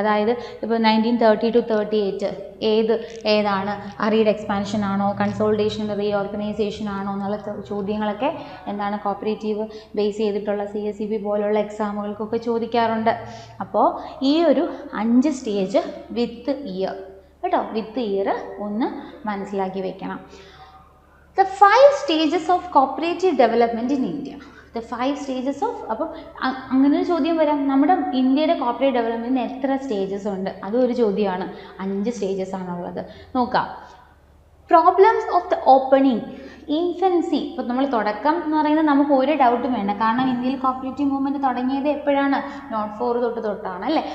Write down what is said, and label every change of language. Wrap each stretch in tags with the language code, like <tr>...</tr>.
<ml>അതായത് ഇപ്പോൾ 1930 to 38 ഏതാണ്, അറീഡ് എക്സ്പാൻഷൻ ആണോ, കൺസോളിഡേഷൻ റീഓർഗനൈസേഷൻ ആണോ എന്നുള്ള ചോദ്യങ്ങളൊക്കെ എന്താണ് കോപ്പറേറ്റീവ് ബേസ് ചെയ്തിട്ടുള്ള CSEB പോലുള്ള എക്സാമുകൾക്കൊക്കെ ചോദിക്കാറുണ്ട്. അപ്പോൾ ഈ ഒരു 5 സ്റ്റേജ് വിത്ത് ഇയർ കേട്ടോ, വിത്ത് ഇയർ ഒന്ന് മനസ്സിലാക്കി വെക്കണം.</ml> <en>The 5 stages of cooperative development in India. The 5 stages of,</en> <ml>അപ്പം അങ്ങനെ ഒരു ചോദ്യം വരാം, നമ്മുടെ ഇന്ത്യയുടെ കോപ്പറേറ്റീവ് ഡെവലപ്മെൻറ്റിന് എത്ര സ്റ്റേജസ് ഉണ്ട്, അതും ഒരു ചോദ്യമാണ്. 5 സ്റ്റേജസ് ആണുള്ളത്. നോക്കാം.</ml> <en>Problems of the opening, infancy.</en> <ml>ഇപ്പോൾ നമ്മൾ തുടക്കം എന്ന് പറയുന്നത് നമുക്ക് ഒരു ഡൗട്ടും വേണ്ട, കാരണം ഇന്ത്യയിൽ കോപ്പറേറ്റീവ് മൂവ്മെൻറ്റ് തുടങ്ങിയത് എപ്പോഴാണ്, നോട്ട് 4 തൊട്ടാണ് അല്ലേ.</ml>